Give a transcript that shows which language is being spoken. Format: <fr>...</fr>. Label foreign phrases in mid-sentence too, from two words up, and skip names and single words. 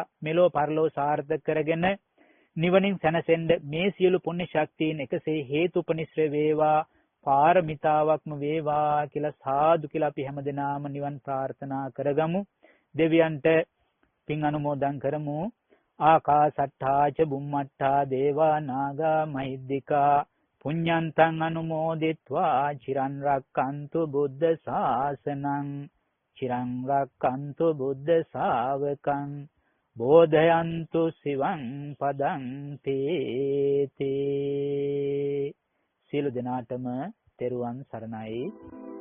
<si>මෙලෝ පරලෝ සාර්ථක කරගෙන නිවනින් සැනසෙන්න මේ සියලු පුණ්‍ය ශක්තියින් එකසේ හේතු උපනිශ්‍ර වේවා, පාරමිතාවක්ම වේවා කියලා සාදු කියලා අපි හැමදෙනාම නිවන් ප්‍රාර්ථනා කරගමු. දෙවියන්ට පින් අනුමෝදන් කරමු.</si> <pi>ආකාසට්ඨා ච බුම්මට්ඨා දේවා නාග මහිද්దికා පුඤ්ඤන්තං අනුමෝදිත්වා චිරන් රක්칸තු බුද්ධ ශාසනං චිරන් රක්칸තු බුද්ධ ශාවකං බෝධයන්තු සිවං පදං තේතේ.</pi> <si>සියලු දෙනාටම තෙරුවන් සරණයි.</si>